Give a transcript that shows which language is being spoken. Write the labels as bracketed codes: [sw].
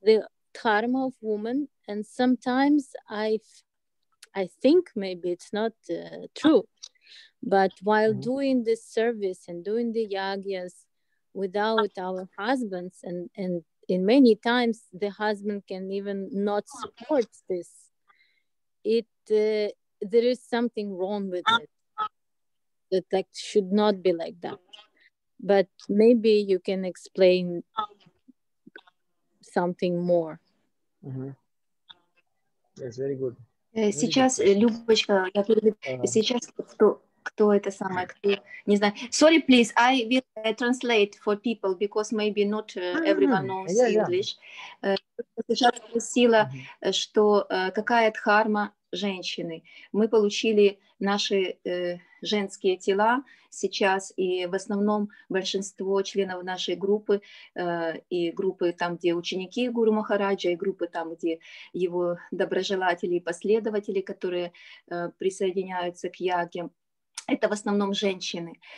[en] the dharma of woman, and sometimes I think maybe it's not true, but while doing this service and doing the yagyas without our husbands, and in many times the husband can even not support this, there is something wrong with it, that should not be like that. But maybe you can explain something more. That's very good. [ru] Сейчас, Любочка, я переведу. Сейчас кто это самое, кто, не знаю. [en] Sorry, please, I will translate for people, because maybe not everyone knows English. [ru] Сейчас спросила, что какая дхарма женщины. Мы получили наши женские тела сейчас, и в основном большинство членов нашей группы, и группы там, где ученики Гуру Махараджа, и группы там, где его доброжелатели и последователи, которые присоединяются к яге, это в основном женщины.